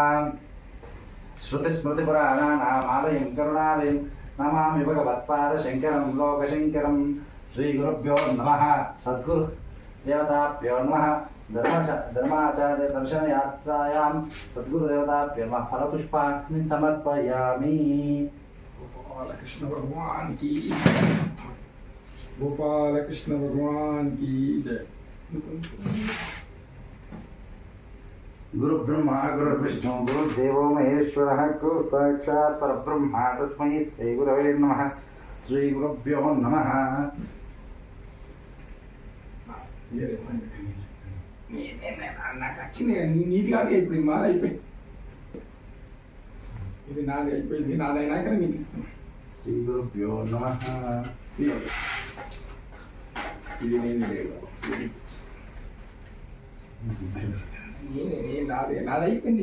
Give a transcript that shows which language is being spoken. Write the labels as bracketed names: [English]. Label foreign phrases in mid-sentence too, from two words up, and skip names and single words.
[Sanskrit] శృతిస్మృతిపురాణానాం ఆలయం కరుణాలయం నమామి భగవత్పాద శంకరం లోకశంకరం. శ్రీ గురుభ్యో నమః. సద్గురు దేవతాభ్యో నమః. ధర్మాచార్య దర్శనయాత్రాయాం సద్గురుదేవతాభ్యో నమః. ఫలపుష్పాన్ని సమర్పయామి. [Hindi] गोपालकृष्ण भगवान की गोपालकृष्ण भगवान की जय. [Sanskrit] गुरु ब्रह्मा गुरु विष्णु गुरुदेवो महेश्वरः गुरु साक्षात् परब्रह्म तस्मै श्री गुरवे नमः. श्री गुरुभ्यो नमः. [Telugu] నాకు వచ్చింది నీది కాదు అయిపోయింది, మాది అయిపోయింది. ఇది నాది అయిపోయింది, నాదైనాక నీకు ఇస్తాను. [Sanskrit] శ్రీ గురుభ్యో నమః. [Telugu] ఇది నేను లేదు, నాది అయిపోయింది.